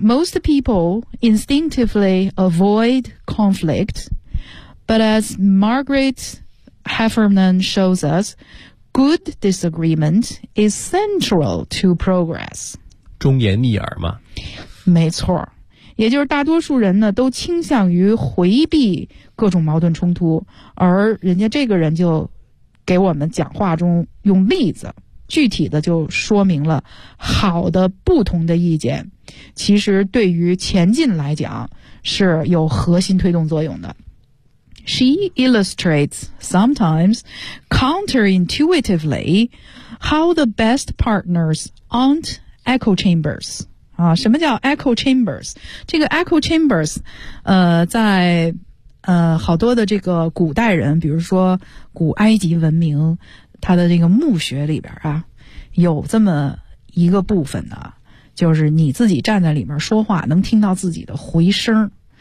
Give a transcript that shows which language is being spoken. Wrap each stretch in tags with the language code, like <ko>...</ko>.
<en>Most people instinctively avoid conflict, but as Margaret Heffernan shows us, good disagreement is central to progress.</en> <zh>忠言逆耳嘛。没错。也就是大多数人呢都倾向于回避各种矛盾冲突，而人家这个人就给我们讲话中用例子具体的就说明了好的不同的意见其实对于前进来讲是有核心推动作用的。</zh> <en>She illustrates sometimes counterintuitively how the best partners aren't echo chambers.</en> <zh>啊，什么叫 echo chambers? 这个 echo chambers, 在好多的这个古代人，比如说古埃及文明，它的这个墓穴里边啊，有这么一个部分呢，就是你自己站在里面说话，能听到自己的回声。</zh>